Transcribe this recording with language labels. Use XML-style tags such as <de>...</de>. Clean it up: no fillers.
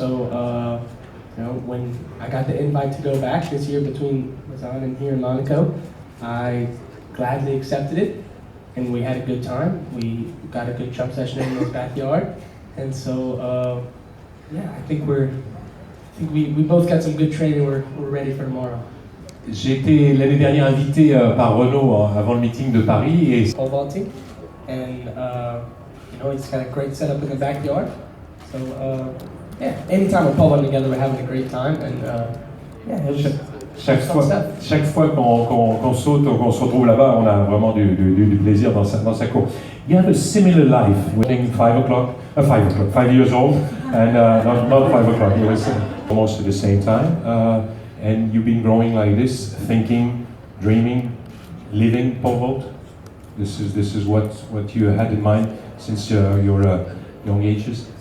<en>So, when I got the invite to go back this year between Lausanne and here in Monaco, I gladly accepted it, and we had a good time. We got a good jump session in the backyard, and so I think we both got some good training. We're ready for tomorrow.</en> <fr>J'ai été l'année dernière invité par Renaud avant le meeting de Paris et</fr> <en>pole vaulting, and he's got a great setup in the backyard. So anytime we're pole vaulting together, we're having a great time, and it was</en> <fr>chaque fois qu'on saute, qu'on se retrouve là-bas, on a vraiment du plaisir dans sa cour.</fr> <en>You have a similar life, winning 5 years old, and not 5 o'clock. It was almost at the same time. And you've been growing like this, thinking, dreaming, living pole vault. This is what you had in mind since your young ages.</en>